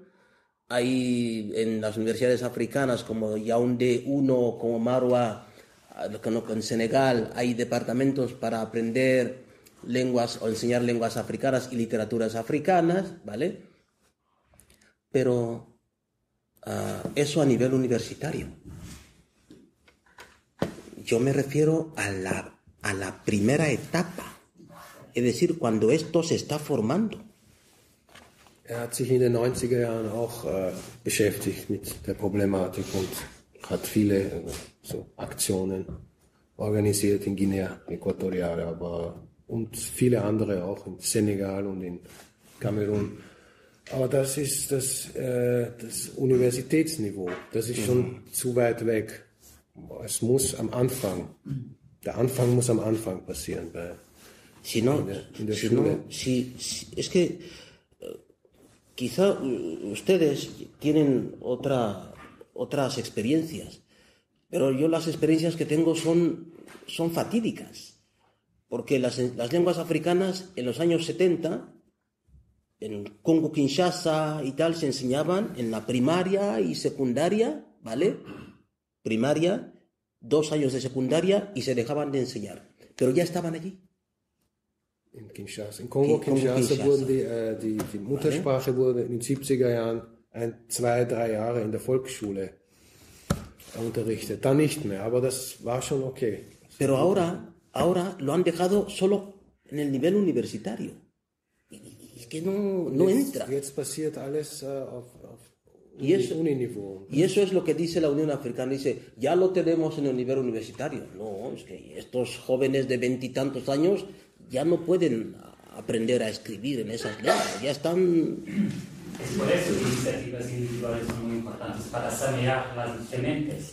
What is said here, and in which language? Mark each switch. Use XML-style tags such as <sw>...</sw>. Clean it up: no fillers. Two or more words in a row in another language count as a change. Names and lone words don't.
<es>Hay en las universidades africanas como Yaoundé 1, como Marwa, en Senegal, hay departamentos para aprender lenguas o enseñar lenguas africanas y literaturas africanas, ¿vale? Pero eso a nivel universitario. Yo me refiero a la primera etapa, es decir, cuando esto se está formando.</es> <de>Hat sich in den 90er Jahren auch beschäftigt mit der Problematik und hat viele so Aktionen organisiert in Guinea Equatorial, und viele andere auch in Senegal und in Kamerun. Aber das ist das Universitätsniveau, das ist schon zu weit weg. Es muss am Anfang, der Anfang muss am Anfang passieren in der Schule.</de> <es>Es que quizá ustedes tienen otras experiencias, pero yo las experiencias que tengo son fatídicas, porque las lenguas africanas en los años 70, en Congo-Kinshasa y tal, se enseñaban en la primaria y secundaria, ¿vale? Primaria, 2 años de secundaria y se dejaban de enseñar, pero ya estaban allí.</es> <de>In Kinshasa. In Kongo-Kinshasa wurden die Muttersprache wurde in den 70er Jahren 2-3 Jahre in der Volksschule unterrichtet. Dann nicht mehr, aber das war schon okay.</de> <es>Pero ahora lo han dejado solo en el nivel universitario. Es que no entra.</es> <de>Jetzt passiert alles auf Uniniveau.</de> <es>Y eso es lo que dice la Unión Africana. Dice, ya lo tenemos en el nivel universitario. No, es que estos jóvenes de 20 y tantos años ya no pueden aprender a escribir en esas lenguas, ya están... Es por eso que iniciativas individuales son muy importantes, para sanear las dementes.</es>